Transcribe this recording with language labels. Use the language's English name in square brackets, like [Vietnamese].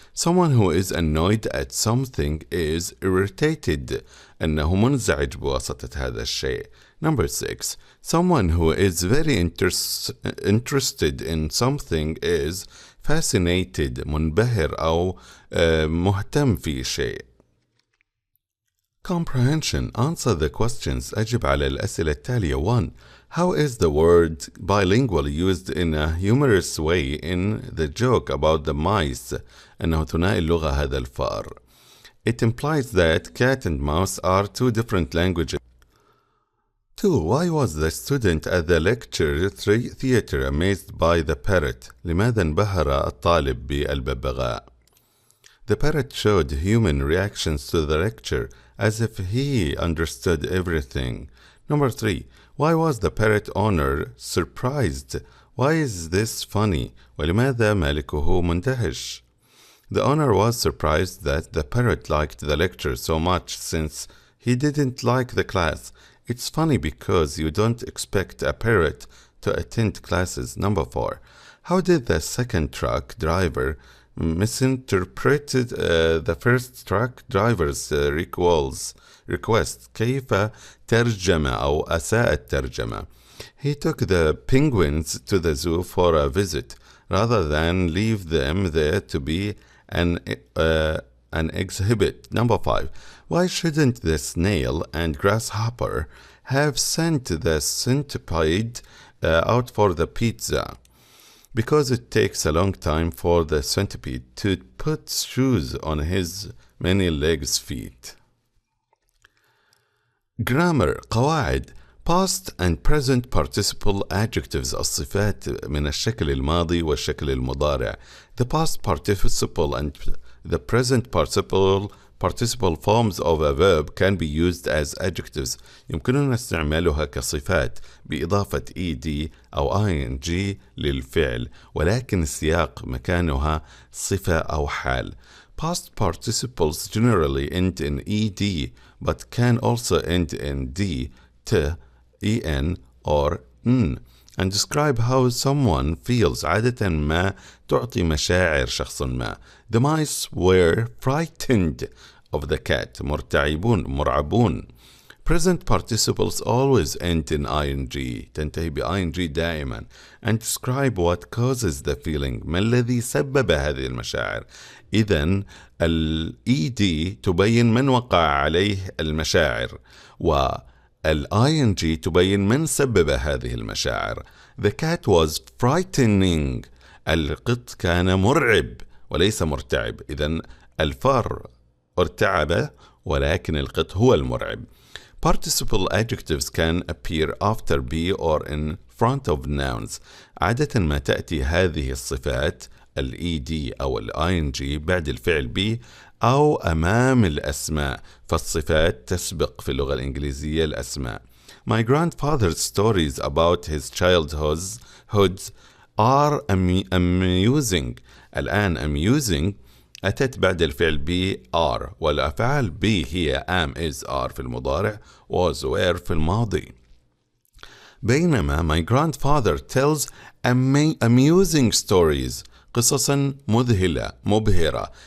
[English] Someone who is annoyed at something is irritated. [Arabic] أنه منزعج بواسطة هذا الشيء. [English] Number 6. Someone who is very interested in something is fascinated. [Arabic] منبهر أو مهتم في شيء. [English] Comprehension. Answer the questions. [Arabic] أجب على الأسئلة التالية. [English] 1. How is the word bilingual used in a humorous way in the joke about the mice? [Arabic] أنه ثنائي اللغة هذا الفار. [English] It implies that cat and mouse are two different languages. 2. Why was the student at the lecture theater amazed by the parrot? [Arabic] لماذا انبهر الطالب بالببغاء؟ [English] The parrot showed human reactions to the lecture as if he understood everything. Number 3. Why was the parrot owner surprised? Why is this funny? [Arabic] ولماذا مالكه مندهش? [English] The owner was surprised that the parrot liked the lecture so much since he didn't like the class. It's funny because you don't expect a parrot to attend classes. Number 4. How did the second truck driver misinterpreted the first truck driver's request? [Arabic] كيف ترجم أو أساء الترجمة? [English] He took the penguins to the zoo for a visit rather than leave them there to be an exhibit. Number 5. Why shouldn't the snail and grasshopper have sent the centipede out for the pizza? Because it takes a long time for the centipede to put shoes on his many legs feet. Grammar. قواعد. Past and present participle adjectives [Arabic] الصفات من الشكل الماضي والشكل المضارع. [English] The past participle and the present participle forms of a verb can be used as adjectives. [Arabic] يمكننا استعمالها كصفات بإضافة ed أو ing للفعل، ولكن السياق مكانها صفة أو حال. [English] Past participles generally end in ed but can also end in d, t, en or n and describe how someone feels. [Arabic] عادة ما تعطي مشاعر شخص ما. [English] The mice were frightened of the cat. [Arabic] مرعبون. [English] Present participles always end in ing. [Arabic] تنتهي ب ing دائما. [English] And describe what causes the feeling. [Arabic] ما الذي سبب هذه المشاعر؟ إذن ال ed تبين من وقع عليه المشاعر ال ing تبين من سبب هذه المشاعر. [English] The cat was frightening. [Arabic] القط كان مرعب وليس مرتعب. إذن الفار ارتعب ولكن القط هو المرعب. [English] Participle adjectives can appear after be or in front of nouns. [Arabic] عادة ما تأتي هذه الصفات ال ed أو ال ing بعد الفعل be أو أمام الأسماء، فالصفات تسبق في اللغة الإنجليزية الأسماء. [English] My grandfather's stories about his childhood are amusing. [Arabic] الآن amusing أتت بعد الفعل be are، والأفعال be هي am is are في المضارع was were في الماضي. بينما [English] my grandfather tells amusing stories [Arabic] قصصا مذهلة مبهرة.